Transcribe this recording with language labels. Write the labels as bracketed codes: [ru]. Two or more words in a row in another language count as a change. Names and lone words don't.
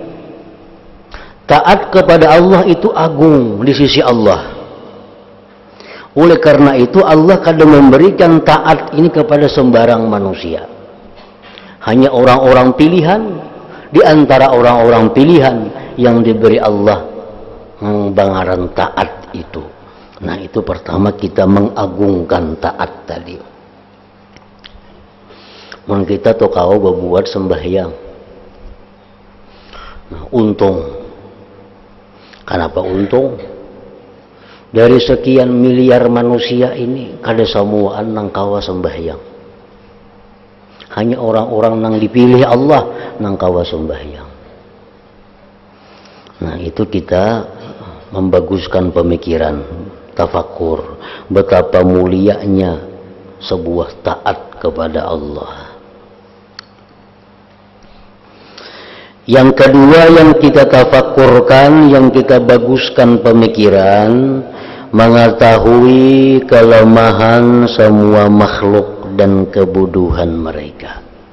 [id] Taat kepada Allah itu agung di sisi Allah. Oleh karena itu Allah kadang memberikan taat ini kepada sembarang manusia. Hanya orang-orang pilihan di antara orang-orang pilihan yang diberi Allah bangaran taat itu. Nah, itu pertama kita mengagungkan taat tadi. [bjn] Mun kita tuh kau berbuat sembahyang. Nah, untung. Kenapa untung? Dari sekian miliar manusia ini kada semuaan nang kawa sembahyang. Hanya orang-orang nang dipilih Allah nang kawa sembahyang. [id] Nah, itu kita membaguskan pemikiran, tafakur, betapa mulianya sebuah taat kepada Allah. Yang kedua yang kita tafakurkan, yang kita baguskan pemikiran, mengetahui kelemahan semua makhluk dan kebodohan mereka.